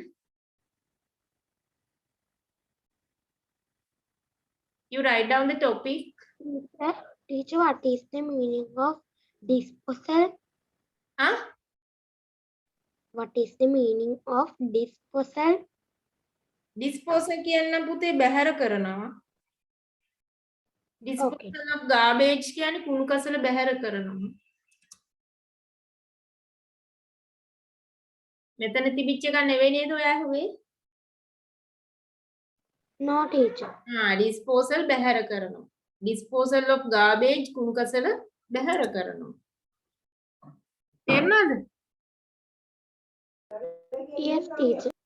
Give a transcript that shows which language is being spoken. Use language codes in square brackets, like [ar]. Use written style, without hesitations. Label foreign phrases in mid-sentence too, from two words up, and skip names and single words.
[en] You write down the topic. Teacher, what is the meaning of disposal? Huh? What is the meaning of disposal? [si] Disposal කියන්න පුතේ බැහැර කරනවා. [en] Disposal of garbage [si] කියන්නේ කුණු කසල බැහැර කරනවා. මෙතන තිබිච්ච එක නෙවෙයි නේද ඔයා හුවේ? [en] No, teacher. [si] disposal බැහැර කරනවා. [en] Disposal of garbage [si] කුණු කසල බැහැර කරනවා. තේරුණාද? [en] Yes, teacher.